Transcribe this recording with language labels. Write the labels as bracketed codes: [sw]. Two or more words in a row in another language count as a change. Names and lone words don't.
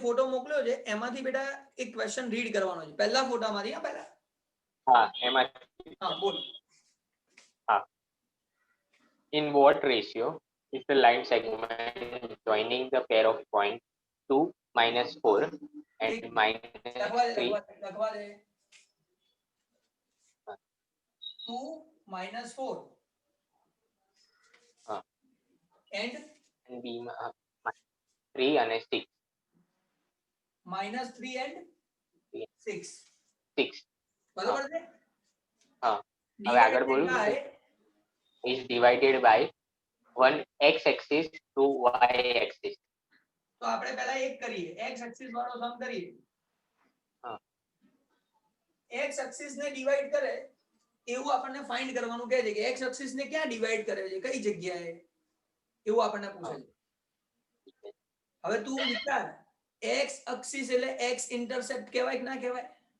[gu] ફોટો મોકલ્યો છે એમાંથી બેટા એક [en] question read [gu] કરવાનો છે પહેલા ફોટામાંથી. પહેલા એમાં બોલ. [en] In what ratio is the line segment joining the pair of points 2, -4 and -3? [gu] લખવા દે 2, -4 and b 3 અને 6. [en] -3 and 6 [gu] બરાબર છે. હવે આગળ બોલું [en] is divided by one x axis to y axis. [gu] તો આપણે પહેલા એક કરીએ [en] x axis [gu] વાળો સમ કરીએ. [en] x axis [gu] ને ડિવાઈડ કરે એવું આપણને ફાઇન્ડ કરવાનું કહે છે કે [en] x axis [gu] ને ક્યાં ડિવાઈડ કરે છે કઈ જગ્યાએ એવું આપણને પૂછે છે. હવે તું વિચાર [en] x axis [gu] એટલે [en] x intercept [gu] કહેવાય કે ના કહેવાય?